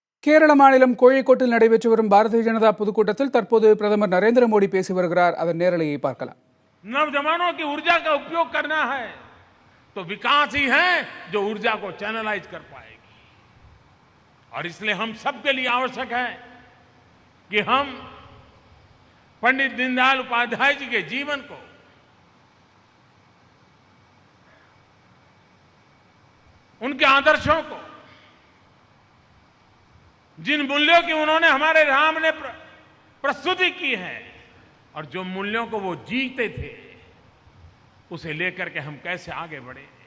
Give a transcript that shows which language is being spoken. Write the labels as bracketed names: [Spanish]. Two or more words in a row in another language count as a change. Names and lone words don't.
[Tamil] கேரள மாநிலம் கோழிக்கோட்டில் நடைபெற்று வரும் பாரதிய ஜனதா பொதுக்கூட்டத்தில் தற்போது பிரதமர் நரேந்திர மோடி பேசி வருகிறார். அதன் நேரலையை பார்க்கலாம். [Hindi] नौजवानों की ऊर्जा का उपयोग करना है तो विकास ही है जो ऊर्जा को चैनलाइज कर पाएगी। और इसलिए हम सबके लिए आवश्यक है कि हम पंडित दीनदयाल उपाध्याय जी के जीवन को उनके आदर्शों को, जिन मूल्यों की उन्होंने हमारे राम ने प्रस्तुति की है और जो मूल्यों को वो जीते थे, उसे लेकर के हम कैसे आगे बढ़े।